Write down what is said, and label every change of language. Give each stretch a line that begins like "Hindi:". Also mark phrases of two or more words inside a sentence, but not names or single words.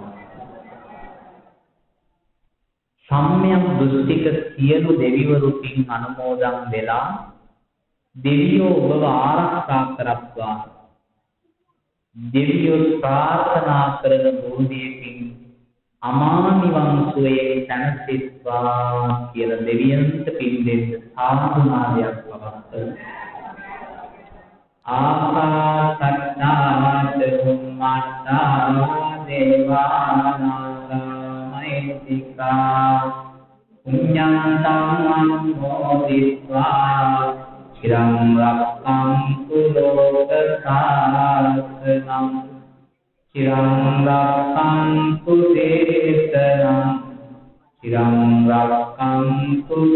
Sinhala: සම්‍යක් දෘෂ්ටික සියලු දෙවිවරු පින් අනුමෝදන් වෙලා දෙවියෝ ඔබව ආරක්ෂා කරත්වා දෙවියෝ ප්‍රාර්ථනා කරන බෝධියකින් අමා නිවන් සුවයේ සැනසෙත්වා කියලා දෙවියන්ට පින් දෙන්න සාදුනාදයක් පවත්වමු.
Pali: ආකාසත්තාච බුම්මත්තා දේවානාගා මහිත්‍තිකා පුඤ්ඤන්තං අනුමෝදිत्वा චිරං රක්ඛන්තු ලෝක සාසනං චිරං රක්ඛන්තු දේශනං චිරං රක්ඛන්තු